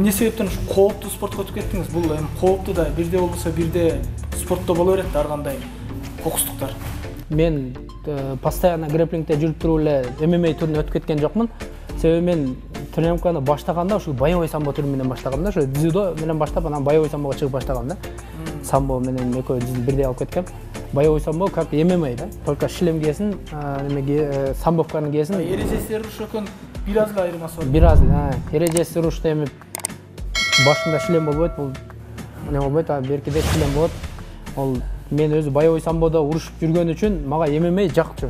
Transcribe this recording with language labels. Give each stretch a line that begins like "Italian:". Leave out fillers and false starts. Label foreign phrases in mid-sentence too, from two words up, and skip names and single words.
Kyrgyz: Эмне себептен ушу кооптуу спортко өтүп кеттиңиз? Бул эми кооптуу да бирде болбосо бирде спортто боло берет да ар кандай кокустуктар. Мен постоянно грэпплингде жүрүп туруп эле ММА түрүнө өтүп кеткен жокмун. Себеби мен тренировканы баштаганда ушул
Russian: боевой самбо
Kyrgyz: түрү менен баштагам да, ошо дзюдо менен баштап, анан
Russian: боевой самбого
Kyrgyz: чыгып баштагам да. Самбо менен экөө бирдей алып кеткем.
Russian: Боевой самбо как ММА
Kyrgyz: да,
Russian: только шлем
Kyrgyz: кийесиң, немеге самбовканы кийесиң. Эрежеси уруш экен, бир аз эле айырмасы бар. Бир аз, эрежеси урушта эми башында шлем болбойт, бул эмне болбойт, беркиде шлем болот. Ол мен өзү
Russian: боевой самбодо
Kyrgyz: урушуп жүргөн үчүн мага ММА жакчу.